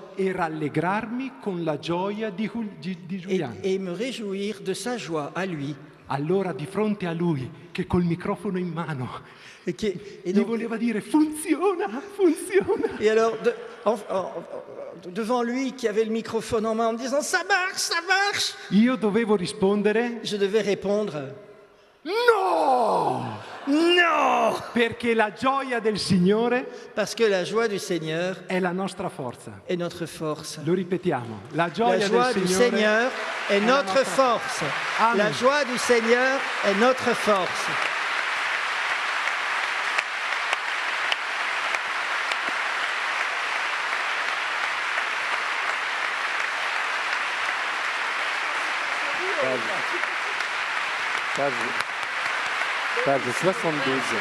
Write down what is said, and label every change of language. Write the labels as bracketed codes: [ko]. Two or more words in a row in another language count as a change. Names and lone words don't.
[it] e rallegrarmi con la gioia di Giuliano. [fr] et me réjouir de sa joie à lui. [it] Allora di fronte a lui, che col microfono in mano [fr] Et [it] mi [fr] donc, [it] voleva dire funziona. [fr] et alors, devant lui qui avait le microphone en main en me disant ça marche, [it] Io dovevo rispondere [fr] je devais répondre [it] no! [fr] non, [it] Perché la gioia del Signore [fr] parce que la joie du Seigneur [it] è la nostra forza. [fr] est notre force. [it] Lo ripetiamo, la [fr] La [it] gioia [fr] joie [it] del [fr] du [it] Signore [fr] Seigneur est [it] la [fr] notre [it] nostra [fr] force. [it] Amen. [fr] La joie du Seigneur est notre force. Page 72.